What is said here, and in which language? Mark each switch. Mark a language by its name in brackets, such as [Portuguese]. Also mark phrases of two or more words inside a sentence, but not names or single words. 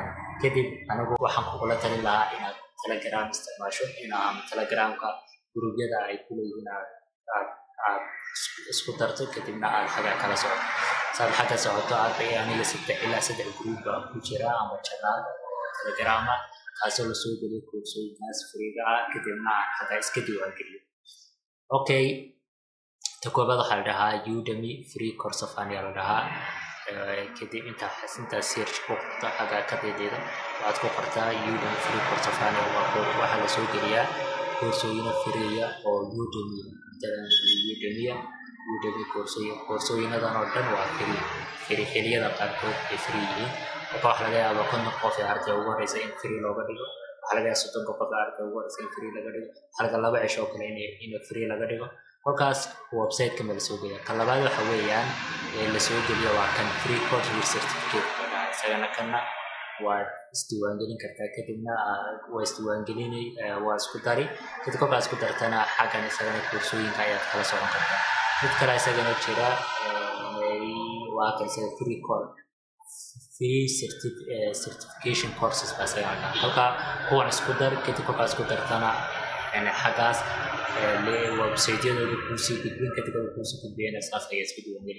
[Somali] Kadib anigu waxaan kugula talin lahaa inaad Telegram isticmaasho, ama Telegramka group-yada ay ku leeyihiin aad isku darto kadibna aad xagga kala socoto. Saad xagga socoto aniga 3 ilaa 4 group baa ku jira ama channel Telegram ah kaasoo la soo geliyo koorsooyinkaas free-ga ah kadibna aan xagga iska diiwaangeliyo. ta koobaad waxaa la dhahaa Udemy [English] free course of [Somali] ayaa la dhahaa. kadib intaa search ku qorto xagga ka deedeeda waxaad ku qortaa Udemy [English] free course of [Somali] waxaa la soo geliyaa koorsooyin free ah oo Udemy koorsooyinadan oo dhan waa free xilliyada qaarkood ay free yihiin. Marka waxaa laga yaabaa 50 qof ee ardayda ugu horeysa in free looga dhigo, waxaa laga yaabaa 30 qof ee ardayda ugu horeysa in free laga dhigo, halka 2 cisho kale in free laga dhigo. Kolkaas website-ka ma la soo geliyo. Ka labaad waxa weeyaan la soo geliyo waa kan [English] free course with certificate. [Somali] isagana kana waa isdiiwaangelin kartaa kadibna waa isku dari kadib kolkaas ku dartana xaggan isagana koorsooyinka ayaad kala socon kartaa. mid kale isagana jira waa kan [English] free certification courses [Somali] baa isagana halka kuwan isku dar kadib kolkaas ku dartana xaggaas website-yadooda kuusii gudbin kadib kuusii gudbiyana saas ayaa isku diiwaangelin.